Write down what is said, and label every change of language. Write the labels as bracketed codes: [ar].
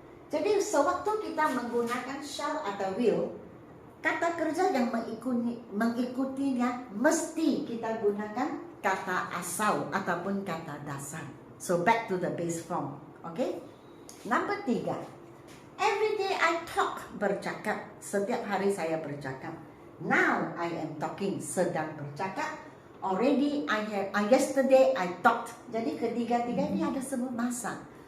[ms] Jadi sewaktu kita menggunakan shall atau will, kata kerja yang mengikutinya mesti kita gunakan kata asal ataupun kata dasar. [en] So back to the base form. Okay? Number 3. Every day I talk, bercakap. [ms] Setiap hari saya bercakap. [en] Now I am talking, [ms] sedang bercakap. [en] Already I have, yesterday I talked. [ms] Jadi ketiga-tiga ini ada sebut masa.